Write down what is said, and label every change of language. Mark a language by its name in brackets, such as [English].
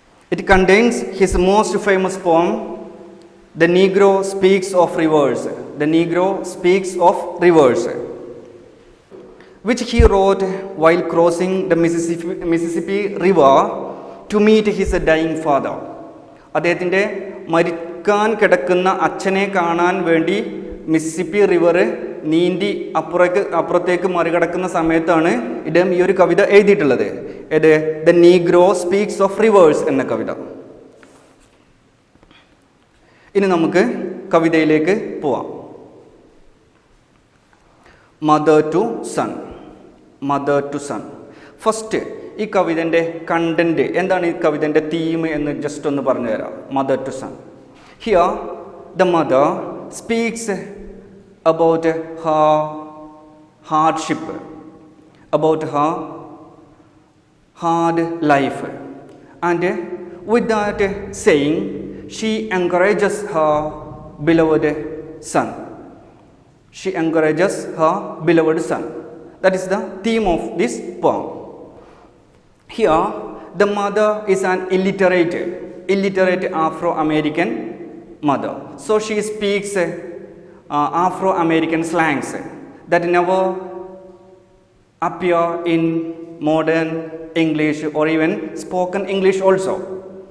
[English] It contains his most famous poem, The Negro Speaks of Rivers. The Negro Speaks of Rivers, which he wrote while crossing the Mississippi River to meet his dying father. [Malayalam] അദ്ദേഹത്തിൻ്റെ മരിക്കാൻ കിടക്കുന്ന അച്ഛനെ കാണാൻ വേണ്ടി Mississippi river നീന്തി അപ്പുറത്തേക്ക് മറികടക്കുന്ന സമയത്താണ് ഇദ്ദേഹം ഈ ഒരു കവിത എഴുതിയിട്ടുള്ളത്. ഇത് the negro speaks of reverse എന്ന കവിത. ഇനി നമുക്ക് കവിതയിലേക്ക് പോവാം. Mother to sun. Mother to sun. First ഈ കവിതൻ്റെ കണ്ടൻറ്റ് എന്താണ്, ഈ കവിതൻ്റെ തീം എന്ന് ജസ്റ്റ് ഒന്ന് പറഞ്ഞു തരാം. Mother to sun. [English] Here the mother speaks about her hardship, about her hard life, and with that saying she encourages her beloved son. She encourages her beloved son. That is the theme of this poem. Here, the mother is an illiterate Afro-American mother. So she speaks Afro-American slangs that never appear in modern English or even spoken English also.